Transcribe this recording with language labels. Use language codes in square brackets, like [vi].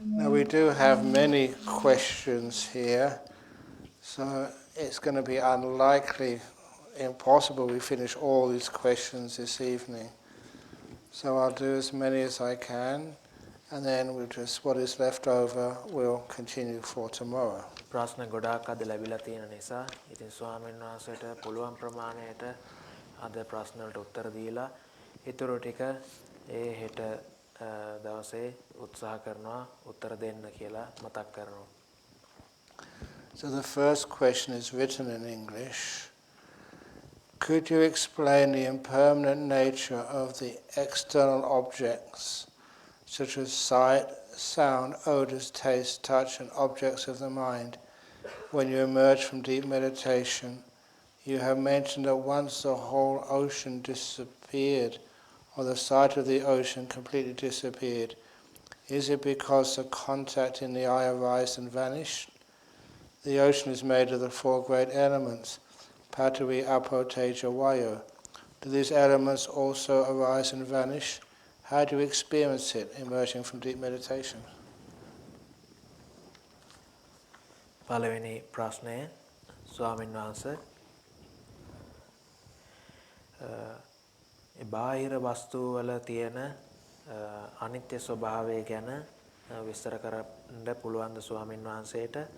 [en] we do have many questions here, so it's going to be unlikely, impossible we finish all these questions this evening. So I'll do as many as I can, and then we'll just, what is left over, we'll continue for tomorrow. [si] ප්‍රශ්න ගොඩාක් අද ලැබිලා තියෙන නිසා ඉතින් ස්වාමීන් වහන්සේට පුළුවන් ප්‍රමාණයට අද ප්‍රශ්න වලට උත්තර දීලා ඊටු ටික ඒ හෙට දවසේ උත්සාහ කරනවා උත්තර දෙන්න කියලා මතක් කරනවා. [en] So the first question is written in English. Could you explain the impermanent nature of the external objects, such as sight, sound, odors, taste, touch, and objects of the mind? When you emerge from deep meditation, you have mentioned that once the whole ocean disappeared, or the sight of the ocean completely disappeared, is it because the contact in the eye arised and vanished? The ocean is made of the four great elements, Patavi, Apo, Teja, Vayu. Do these elements also arise and vanish? How do you experience it emerging from deep meditation? [si] පළවෙනි ප්‍රශ්නය ස්වාමීන් වහන්සේ බාහිර වස්තු වල තියෙන අනිත්‍ය ස්වභාවය ගැන විස්තර කරන්න පුළුවන් ද ස්වාමීන් වහන්සේට?